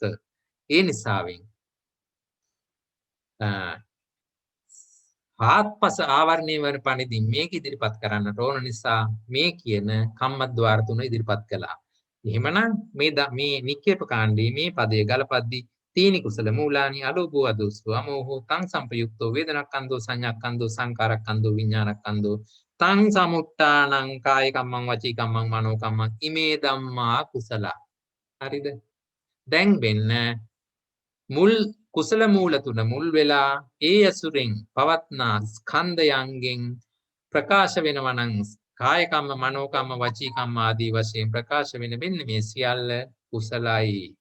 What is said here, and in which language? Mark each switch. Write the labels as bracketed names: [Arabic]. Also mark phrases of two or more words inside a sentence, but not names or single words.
[Sinhala] ඒ නිසාවෙන් ආත්පස ආවරණය වන පණිදින් මේක ඉදිරිපත් කරන්නට ඕන නිසා මේ කියන කම්මද්්වාර තුන ඉදිරිපත් කළා. එහෙමනම් මේ නික්කේප කාණ්ඩයේ මේ පදයේ ගලපද්දී [Pali] තීනි කුසල මූලානි අලෝභෝ අදෝසෝ අමෝහෝ තං සම්පයුක්තෝ වේදනක්ඛන්தோ සංඥාක්ඛන්தோ සංකාරක්ඛන්தோ විඥානක්ඛන්தோ තං සමුට්ඨානං කාය කම්මං වචී කම්මං මනෝ කම්මං ඉමේ ධම්මා කුසල. [Sinhala] හරිද? දැන් වෙන්න මුල් කුසල මූල තුන මුල් වෙලා ඒ අසුරෙන් පවත්නා ස්කන්ධයන්ගෙන් ප්‍රකාශ වෙනවා නම් [Pali] කාය කම්ම මනෝ කම්ම වචී කම්ම [Sinhala] ආදී වශයෙන් ප්‍රකාශ වෙන මෙන්න මේ සියල්ල කුසලයි.